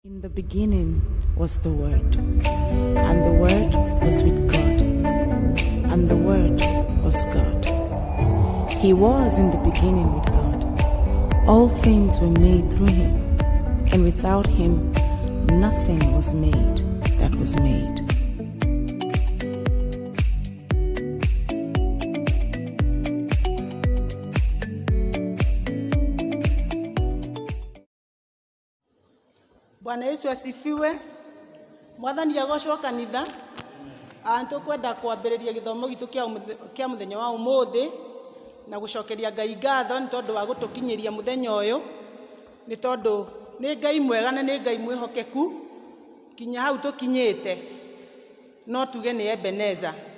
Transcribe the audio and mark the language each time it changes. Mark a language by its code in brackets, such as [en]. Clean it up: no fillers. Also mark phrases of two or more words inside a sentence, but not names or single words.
[en] In the beginning was the Word, and the Word was with God, and the Word was God. He was in the beginning with God. All things were made through him, and without him nothing was made that was made. [sw] Bwana Yesu asifiwe. [ki] Mwathani agocwo kanitha. Tukwenda kwambĩrĩria gĩthomo gitu kĩa mũthenya wa ũmũthĩ na gũcokeria Ngai ngatho nĩ tondũ wa gũtũkinyĩria mũthenya ũyũ, nĩ tondũ nĩ Ngai mwega na nĩ Ngai mwĩhokeku kinya hau tũkinyĩte, no tuge nĩ Ebeneza.